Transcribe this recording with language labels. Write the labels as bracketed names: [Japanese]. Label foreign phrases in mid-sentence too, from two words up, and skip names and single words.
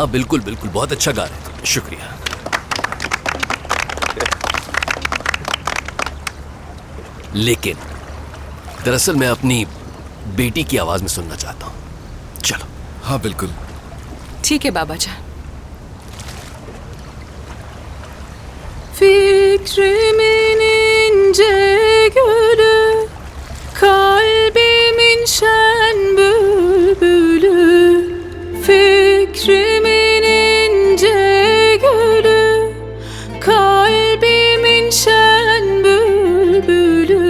[Hindi] हाँ बिल्कुल बिल्कुल, बहुत अच्छा गा रहे थे, शुक्रिया। लेकिन दरअसल मैं अपनी बेटी की आवाज में सुनना चाहता हूँ। चलो। हाँ बिल्कुल। ठीक है बाबा जान। [Turkish] Fikrimin ince gülü, kalbimin şen bülbülü. Fikrimin ince gülü, kalbimin şen bülbülü.